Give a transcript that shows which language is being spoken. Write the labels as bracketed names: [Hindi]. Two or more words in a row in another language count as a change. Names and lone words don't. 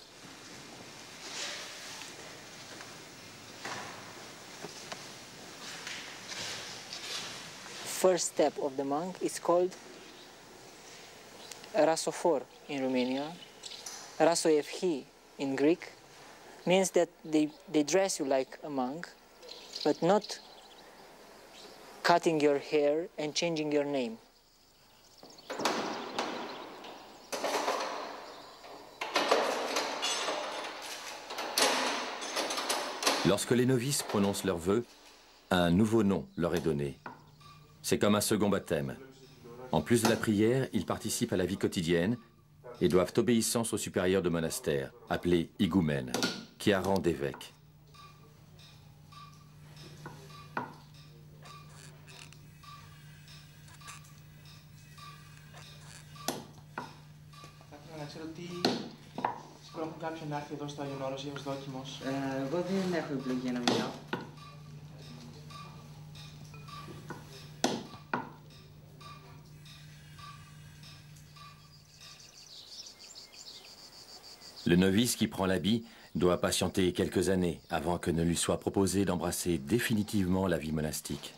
[English] First step of the monk is called rasophor in Romania. Rasoevhi in Greek means that they dress you like a monk, but not cutting your hair and changing your name. [French] Lorsque les novices prononcent leurs vœux, un nouveau nom leur est donné. C'est comme un second baptême. En plus de la prière, ils participent à la vie quotidienne et doivent obéissance au supérieur de monastère, appelé higoumène, qui a rang d'évêque. [Greek] Εγώ δεν έχω επιλογή για να μιλάω. [French] Le novice qui prend l'habit doit patienter quelques années avant que ne lui soit proposé d'embrasser définitivement la vie monastique.